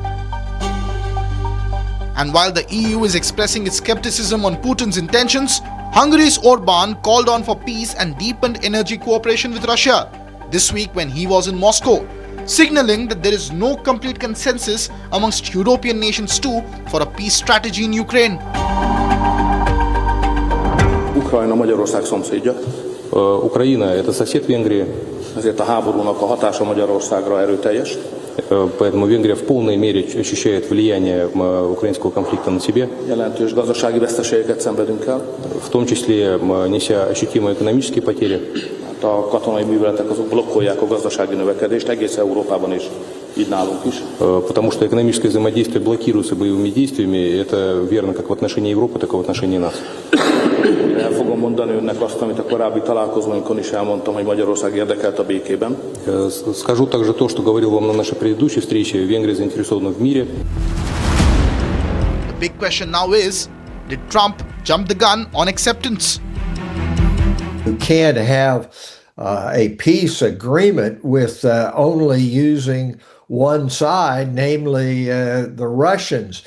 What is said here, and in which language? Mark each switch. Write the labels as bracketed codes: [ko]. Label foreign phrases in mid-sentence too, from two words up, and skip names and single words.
[en] And while the EU is expressing its skepticism on Putin's intentions, Hungary's Orban called on for peace and deepened energy cooperation with Russia this week when he was in Moscow, signaling that there is no complete consensus amongst European nations too for a peace strategy in Ukraine. [hu] Ukrajna Magyarország szomszédja. Ukrajna – [ru] это сосед Венгрии, [hu] ezért a háborúnak a hatása Magyarországra erőteljes. [ru] Поэтому Венгрия в полной мере ощущает влияние украинского конфликта на себе. [hu] Jelentős gazdasági veszteségeket szenvedünk el. [ru] В том числе неся ощутимые экономические потери. [hu] A katonai műveletek azok blokkolják a gazdasági növekedést egész Európában és így nálunk is. [ru] Потому что экономическое взаимодействие блокируется боевыми действиями. Это верно как в отношении Европы, так и в отношении нас. [hu] El fogom mondani önnek azt, amit a korábbi találkozóinkon is elmondtam, hogy Magyarország érdekelt a békében. [ru] Скажу также то, что говорил вам на нашей предыдущей встрече. Венгрия заинтересована в мире. [en] The big question now is, did Trump jump the gun on acceptance? You can't have a peace agreement with only using one side, namely the Russians.